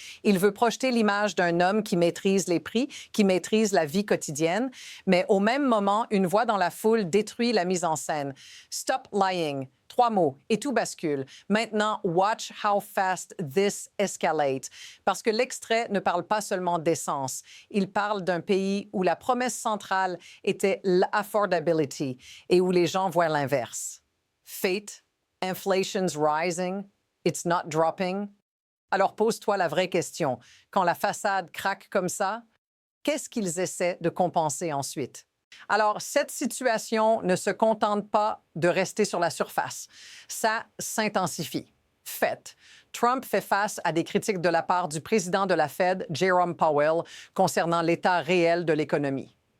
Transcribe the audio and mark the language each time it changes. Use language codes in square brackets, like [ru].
[fr] Il veut projeter l'image d'un homme qui maîtrise les prix, qui maîtrise la vie quotidienne, mais au même moment, une voix dans la foule détruit la mise en scène. [en] Stop lying. [fr] 3 mots et tout bascule. Maintenant, [en] watch how fast this escalates. [fr] Parce que l'extrait ne parle pas seulement d'essence. Il parle d'un pays où la promesse centrale était l'affordability et où les gens voient l'inverse. [en] Fate, inflation's rising, it's not dropping. [fr] Alors pose-toi la vraie question. Quand la façade craque comme ça, qu'est-ce qu'ils essaient de compenser ensuite? Alors, cette situation ne se contente pas de rester sur la surface. Ça s'intensifie. Fait. Trump fait face à des critiques de la part du président de la Fed, Jerome Powell, concernant l'état réel de l'économie.